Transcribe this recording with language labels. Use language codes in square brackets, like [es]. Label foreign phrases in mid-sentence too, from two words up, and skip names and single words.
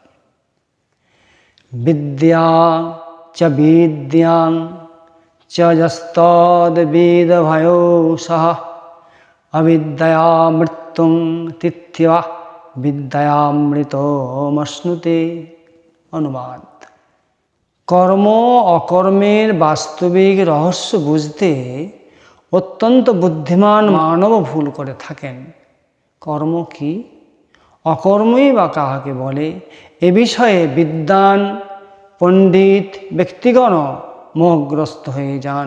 [sa] विद्या च विद्यां च यस्तद्वेदभयो सः अविद्यया मृत्युं तिथ्यवा विद्यामृतमश्नुते। [bn] अनुवाद। কর্ম অকর্মের বাস্তবিক রহস্য বুঝতে অত্যন্ত বুদ্ধিমান মানব ভুল করে থাকেন। কর্ম কি, অকর্মই বা কাহাকে বলে, এ বিষয়ে বিদ্বান পণ্ডিত ব্যক্তিগণ মোহগ্রস্ত হয়ে যান।